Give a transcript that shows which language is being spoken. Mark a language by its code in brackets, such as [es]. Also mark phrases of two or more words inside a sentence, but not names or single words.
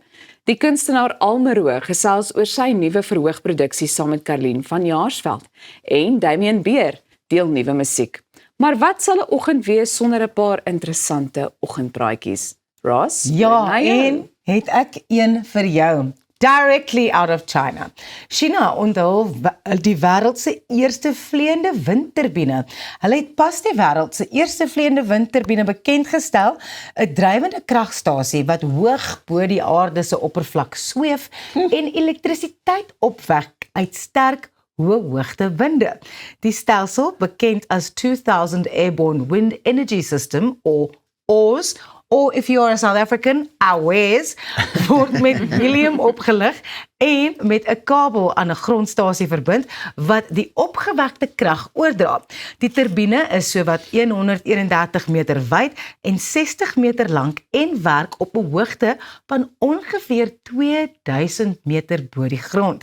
[af] Die kunstenaar Almero gesels oor sy nuwe verhoogproduksie saam met Karlien van Jaarsveld en Damian Beer deel nuwe musiek. Maar wat sal 'n oggend wees sonder 'n paar interessante oggendpraatjies? Ross? Ja, en het ek een vir jou. [en] Directly out of China. [af] China onthul die wêreld se eerste vleiende windturbine. Hulle het pas die wêreld se eerste vleiende windturbine bekend gestel, 'n drywende kragstasie wat hoog bo die aarde se oppervlak sweef en elektrisiteit opwek uit sterk hoë hoogte winde. Die stelsel, bekend as [en] 2000 Airborne Wind Energy System or AWS, or if you are a South African, AWS, [af] word met helium opgelig en met 'n kabel aan 'n grondstasie verbind wat die opgewekte krag oordra. Die turbine is sowat 131 meter wyd en 60 meter lank en werk op 'n hoogte van ongeveer 2000 meter bo die grond.